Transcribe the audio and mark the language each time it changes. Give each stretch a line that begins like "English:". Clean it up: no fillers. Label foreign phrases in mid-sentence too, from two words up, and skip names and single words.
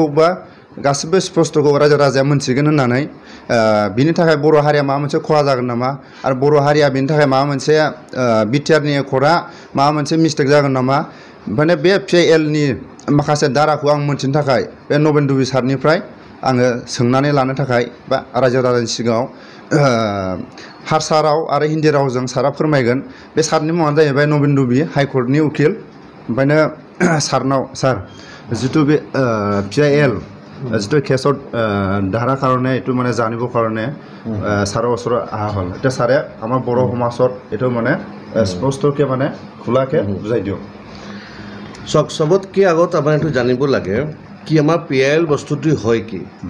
Bodo: बा गासिबो स्पस्त'खौ रायजो राजाया मोनथिगोन होननानै बिनि थाखाय बर' हारिया माबा मोनसे खहा जागोन नामा आरो बर' हारिया बिनि थाखाय माबा मोनसे बिटिआरनि एकर्डआ माबा मोनसे मिस्टेक जागोन नामा, ओंखायनो बे PIL नि माखासे धाराखौ आं मोनथिनो थाखाय बे नबिन दुबि सारनिफ्राय आङो सोंनानै लानो थाखाय बा रायजो राजानि सिगाङाव हारसा राव आरो हिन्दी रावजों सारा फोरमायगोन। बे सारनि मुङानो जाहैबाय नबिन दुबि, हाइकर्टनि उकिल। ओंखायनो सारनाव सार जिथु बे PIL जितु केसত
Assamese: ধাৰা কাৰণে এইটো মানে জানিবৰ কাৰণে ছাৰৰ ওচৰত অহা হ'ল। এতিয়া ছাৰে আমাৰ বড়ো সমাজত এইটো মানে স্পষ্টকৈ মানে খোলাকৈ বুজাই দিয়ক। চাওক, চবতকৈ আগত আমাৰ এইটো জানিব লাগে কি আমাৰ PIL বস্তুটো হয় কি।